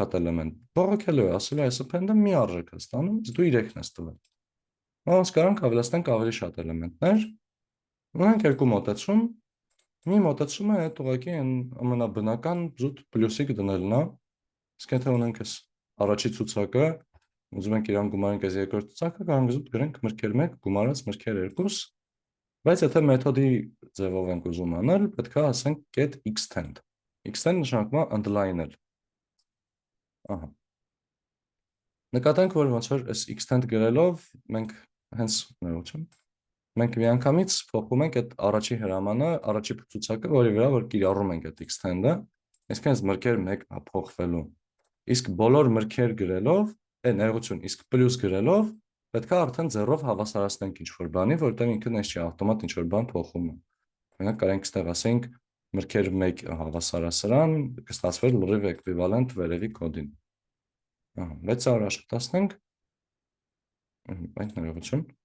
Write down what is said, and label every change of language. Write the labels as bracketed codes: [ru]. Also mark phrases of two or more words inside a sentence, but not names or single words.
[hy] հատ էլեմենտ, բողոքելու է, ասել է այս append-ը մի արժեք է ստանում, դու 3-ն ես տվել։ Ոնց կարանք ավելացնենք ավելի շատ էլեմենտներ, ունենք երկու մոտեցում, մի մոտեցումը այդ ուղղակի ամենաբնական զուտ պլյուսիկ դնելն է, իսկ եթե ունենք այս առաջի ցուցակը, ուզում ենք իրան գումարենք այս երկրորդ ցուցակը, կարող զուտ գրենք մրգեր 1 գումարած մրգեր 2, բայց եթե մեթոդի ձևով ենք ուզում անել, պետք է ասենք [en] get extend։ [hy] Extend նշանակում է ընդլայնել։ Ահա։ Նկատենք, որ ոնց որ այս extend գրելով մենք հենց ներողություն մենք միանգամից փոխում ենք այդ առաջի հրամանը, առաջի ցուցակը, որի վրա որ կիրառում ենք այդ extend-ը, այսինքն այս մրգեր 1 փոխվելու։ Իսկ բոլոր մրգեր գրելով, ներողություն, իսկ պլյուս գրելով, պետք է արդեն 0-ով հավասարացնենք ինչ-որ բանի, որտեղ ինքն այս չի ավտոմատ ինչ-որ բան փոխում է։ Օրինակ կարանք ստեղ ասենք մրգեր 1 հավասարասրան կստացվեր լրիվ էկվիվալենտ վերևի կոդին։ Ահա, 600 աշխատացնենք։ Այդ ներողություն։